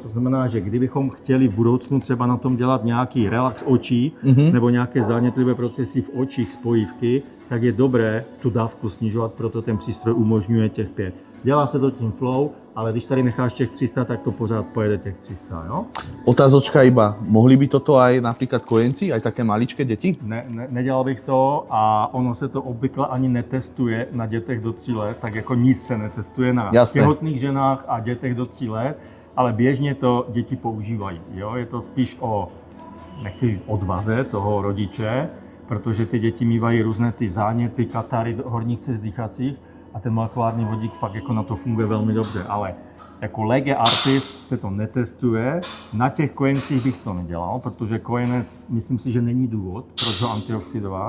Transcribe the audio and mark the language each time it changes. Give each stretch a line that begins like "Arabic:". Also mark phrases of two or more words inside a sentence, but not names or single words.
Czech: To znamená, že kdybychom chtěli v budoucnu třeba na tom dělat nějaký relax očí nebo nějaké zánětlivé procesy v očích spojívky, tak je dobré tu dávku snižovat, proto ten přístroj umožňuje těch 5. Dělá se to tím flow, ale když tady necháš těch 300, tak to pořád pojede těch 300. Jo?
Slovak: Otázočka iba, mohli by toto aj napríklad kojenci, aj také maličké deti?
Czech: Nedělal bych to a ono se to obvykle ani netestuje na dětech do 3 let, tak jako nic se netestuje na těhotných ženách a dětech do 3 let, ale běžně to děti používají. Jo? Je to spíš o, nechci říct odvaze toho rodiče, protože ty děti mývají různé ty záněty, katary horních cest dýchacích a ten molekulární vodík fakt jako na to funguje velmi dobře, ale jako
Latin: lege artis
Czech: se to netestuje, na těch kojencích bych to nedělal, protože kojenec, myslím si, že není důvod, proč ho antioxidovat.